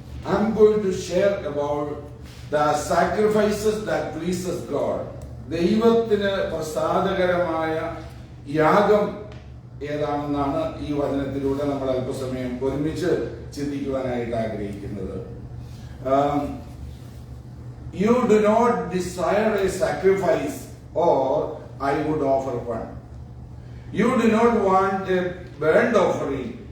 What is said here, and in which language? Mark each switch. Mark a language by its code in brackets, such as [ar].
[en] I'm going to share about the sacrifices that pleases God. [ml] ദൈവത്തിന് പ്രസാദകരമായ യാഗം ഏതാണെന്നാണ് ഈ വചനത്തിലൂടെ നമ്മൾ അല്പസമയം ഒരുമിച്ച് ചിന്തിക്കുവാനായിട്ട് ആഗ്രഹിക്കുന്നത്. [en] You do not desire a sacrifice, or I would offer one. You do not want a burnt offering.